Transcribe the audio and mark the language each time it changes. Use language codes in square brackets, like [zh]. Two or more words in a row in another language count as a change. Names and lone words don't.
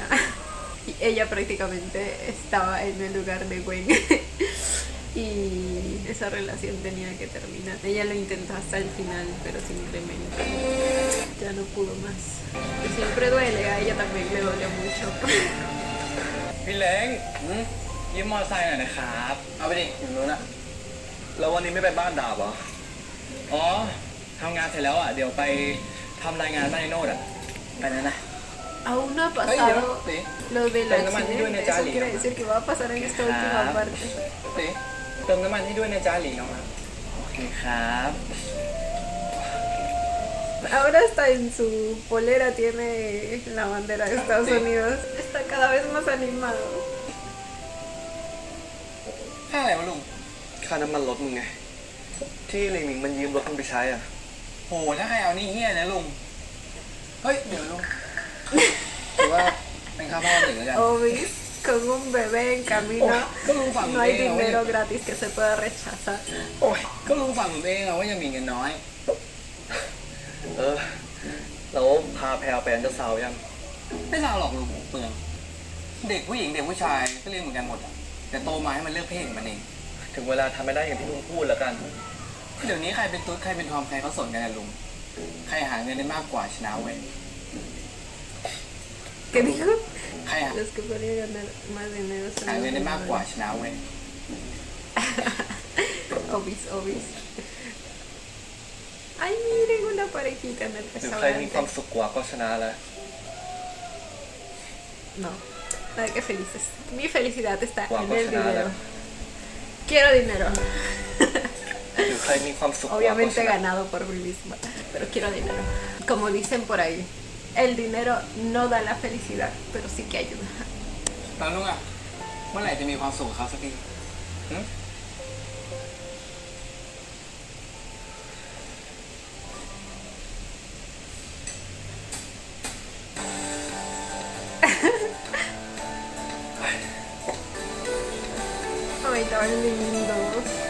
[es] Y ella prácticamente estaba en el lugar de Gwen. Y esa relación tenía que terminar. Ella lo intentó hasta el final, pero simplemente ya no pudo más. Y siempre duele, a ella también le duele mucho. [th] พี่เล้งยืมมอเตอร์ไซค์หน่อยนะครับ เอาไปดิอยู่นู้นอะแล้ววันนี้ไม่ไปบ้านดาบเหรอ อ๋อทำงานเสร็จแล้วอ่ะ เดี๋ยวไปทำรายงานบ้านไอ้โนดอ่ะ ไปนะนะ [es] Aún no ha Ay, pasado sí. lo del Pero no me han ido en accidente. el Eso Charlie, quiere ¿no? decir que va a pasar en esta última Ah. parte. [th] ตีเติมน้ำมันให้ด้วยนะจ้าหลีน้องนะ โอเคครับ [es] Ahora hasta en su polera tiene la bandera de Estados Unidos. Está cada vez más animado. [th] ค่าอะไรวะลุง ค่าน้ำมันรถมึงไง ที่ลิงมิงมันยืมรถมึงไปใช้อ่ะ โหถ้าใครเอานี่เฮี้ยนะลุง เฮ้ย เดี๋ยวลุง ถือว่าเป็นค่าพ่อหนึ่งแล้วกัน [es] Obis, con un bebé en camino, ¿cómo lo vamos no hay a ver? dinero gratis que se pueda rechazar. [th] โอ้ย ก็ลุงฝั่งผมเองอะว่ายังมีเงินน้อย เออ แล้วพาแพลวไปอันเดอร์ซาวด์ยัง ไม่ทราบหรอกลุงเปลืองเด็กผู้หญิงเด็กผู้ชายก็เรียนเหมือนกันหมดอะแต่โตมาให้มันเลือกเพศของมันเอง ถึงเวลาทำไม่ได้อย่างที่มึงพูดแล้วกัน เดี๋ยวนี้ใครเป็นตุ๊ดใครเป็นทอมใครเขาสนกันนะลุง ใครหาเงินได้มากกว่าชนะเว้ย [es] ¿Qué dijo? [th] ใครหา [es] Los que podrían ganar más dinero son [th] หา [es] los [th] เงินได้มากกว่า [es] ganadores. [th] ชนะเว้ย [es] Obis, obis. Ay, miren una parejita en el [th] หรือใครมีความ [es] restaurante. [th] สุขกว่าก็ชนะแล้ว [es] No, nada que felices. Mi felicidad está Guapo, en el nada. dinero. Quiero dinero. [th] หรือใครมีความสุขกว่าก็ช [es] Obviamente [th] นะ [es] ganado por mí misma, pero quiero dinero. Como dicen por ahí, el dinero no da la felicidad, pero sí que ayuda. [th] แล้วลุงอะเมื่อไหร่จะมีความสุขกับเขาสักทีหึ [es] Ay, tan lindos.